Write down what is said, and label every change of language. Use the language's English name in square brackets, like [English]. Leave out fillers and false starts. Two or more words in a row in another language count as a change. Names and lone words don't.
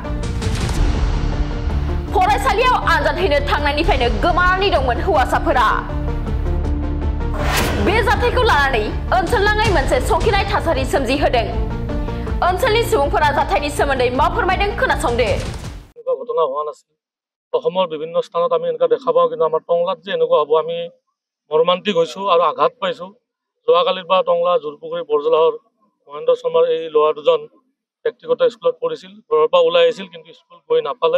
[Bodo] फरायसालियाव आनजाद हैनो थांनायनिफ्रायनो गोमानानै दंमोन हौवासाफोरा। बे जाथायखौ लानानै ओनसोलनाङै मोनसे सौखिनाय थासारि सोमजिहोदों। ओनसोलनि सुबुंफोरा जाथायनि सोमोन्दै मा फोरमायदों खोनासंदो। [Assamese] ঘটনা হোৱা নাছিল। অসমৰ বিভিন্ন স্থানত আমি এনেকুৱা দেখা পাওঁ, কিন্তু আমাৰ টংলাত যে এনেকুৱা হ'ব আমি মৰ্মান্তিক হৈছোঁ আৰু আঘাত পাইছোঁ। যোৱাকালিৰ পৰা টংলা জোৰপুখুৰী বৰজলাহৰ মহেন্দ্ৰ শৰ্মাৰ এই ল'ৰা দুজন ব্যক্তিগত স্কুলত পঢ়িছিল, ঘৰৰ পৰা ওলাই আহিছিল কিন্তু স্কুল গৈ নাপালে।